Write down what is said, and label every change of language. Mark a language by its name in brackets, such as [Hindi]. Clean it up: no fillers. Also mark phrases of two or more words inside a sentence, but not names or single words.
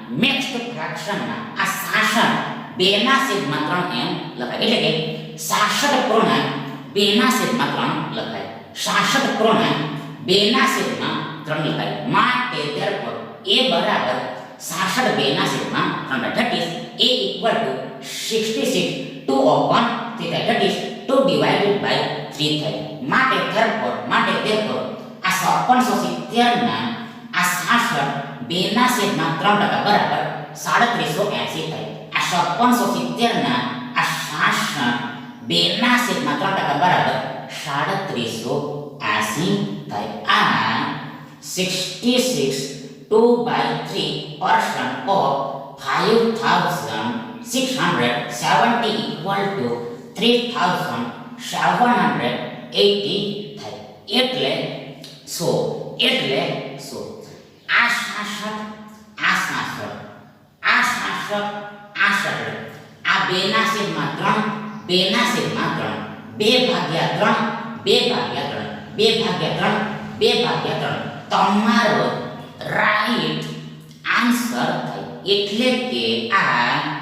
[Gujarati] આ 66 2 ના છેદમાં 3 એમ લખાય એટલે કે 66 પૂર્ણાંક 2 ના છેદમાં 3 લખાય 66 પૂર્ણાંક 2 ના છેદમાં 3 લખાય માટે [English] therefore a [Gujarati] બરાબર 66 2 ના છેદમાં 3 [English] that is a equal to 66 2 upon 3 that is 2 divided by 3 [Gujarati] થાય માટે therefore આ 5670 ના આ 66 2 ના છેદમાં 3 બરાબર 3780 થાય આ 5670 ના આ 66 2 ના છેદમાં 3 બરાબર [English] 3780 [Gujarati] થાય આ [English] 66 2/3% of 5670 equal to 3780 થાય એટલે સો આ 66 આ 2 ના છેદમાં 3 તમારો right answer થાય એટલે કે આ